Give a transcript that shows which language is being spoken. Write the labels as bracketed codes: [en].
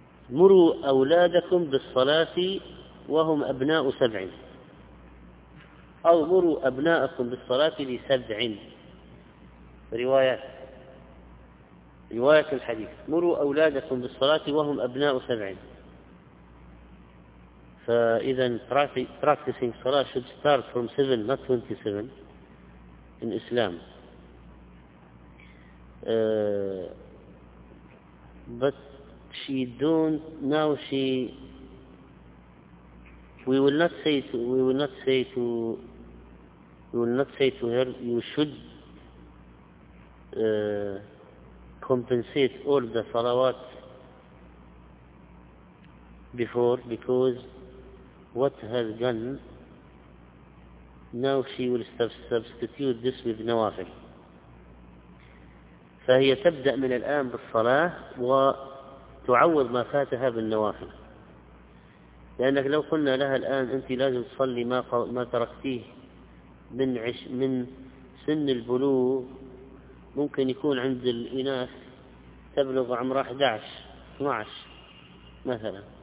[ar] مروا أولادكم بالصلاة وهم أبناء 7، أو مروا أبناءكم بالصلاة ل7. روايات، رواية الحديث مروا أولادكم بالصلاة وهم أبناء 7. فإذا [en] practicing صلاة should start from 7 not 27 in Islam. But she don't now she we will not say to her you should compensate all the salawat before, because what has gone now she will substitute this with nawafil. [ar] فهي تبدأ من الآن بالصلاة وتعوض ما فاتها بالنوافل، لأنك لو قلنا لها الآن أنت لازم تصلي ما تركتيه من سن البلوغ، ممكن يكون عند الإناث تبلغ عمرها 11-12 مثلا،